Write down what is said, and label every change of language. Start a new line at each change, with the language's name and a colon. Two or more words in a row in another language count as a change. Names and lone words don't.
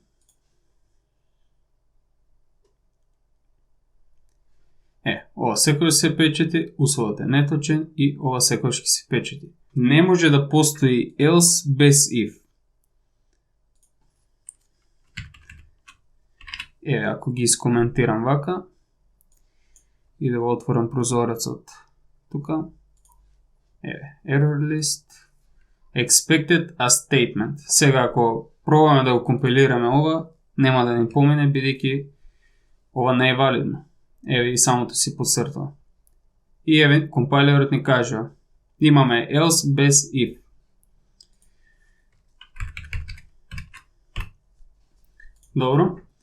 Macedonian: Ова секој се печати, условот е неточен и ова секој ќе се печати. Не може да постои else без if. Ако ги искоментирам вака и да го отворам прозорецот тука.
English: Error list. Expected a statement.
Macedonian: Сега ако пробаме да го компилираме ова, нема да ни помине, бидејќи ова не е валидно. И самото си подцртува. И компайлерот ни кажа, имаме else без if. Добро.